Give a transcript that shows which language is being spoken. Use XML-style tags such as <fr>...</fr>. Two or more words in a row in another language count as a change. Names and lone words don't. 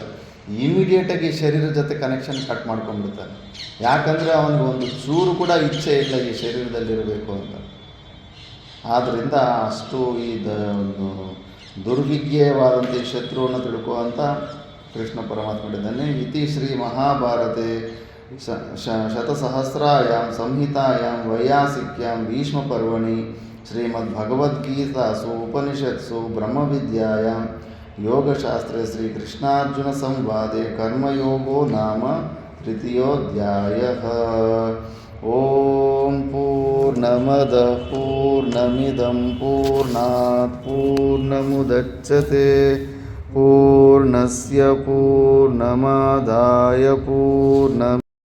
<kn>ಇಮಿಡಿಯೇಟಾಗಿ ಶರೀರದ ಜೊತೆ</kn> <en>connection cut</en> <kn>ಮಾಡ್ಕೊಂಡ್ಬಿಡ್ತಾನೆ. ಯಾಕಂದರೆ ಅವನಿಗೆ ಒಂದು ಚೂರು ಕೂಡ ಇಚ್ಛೆ ಇಲ್ಲ ಈ ಶರೀರದಲ್ಲಿರಬೇಕು ಅಂತ. ಆದ್ದರಿಂದ ಅಷ್ಟು ಒಂದು ದುರ್ವಿಜ್ಞೇಯವಾದಂಥ ಈ ಶತ್ರುವನ್ನು ತಿಳ್ಕುವಂಥ ಕೃಷ್ಣ ಪರಮಾತ್ಮ ಹೇಳಿದ್ದಾನೆ.</kn> <sa>ಇತಿ ಶ್ರೀ ಮಹಾಭಾರತೆ ಶತಸಹಸ್ರಾಯಾಂ ಸಂಹಿತಾಯಾಂ ವೈಯಾಸಿಕ್ಯಾಂ ಭೀಷ್ಮ ಪರ್ವಣಿ ಶ್ರೀಮದ್ಭಗವದ್ಗೀತಾಸು ಉಪನಿಷತ್ಸು ಬ್ರಹ್ಮವಿದ್ಯಾಯಾಂ ಯೋಗಶಾಸ್ತ್ರೇ ಶ್ರೀಕೃಷ್ಣಾರ್ಜುನ ಸಂವಾದೆ ಕರ್ಮಯೋಗೋ ನಾಮ ತೃತೀಯೋಧ್ಯಾಯಃ. ಓಂ ಪೂರ್ಣಮದಃ ಪೂರ್ಣಮಿದಂ ಪೂರ್ಣಾತ್ ಪೂರ್ಣಮುದಚ್ಯತೆ ಪೂರ್ಣಸ್ಯ ಪೂರ್ಣಮಾದಾಯ ಪೂರ್ಣ</sa>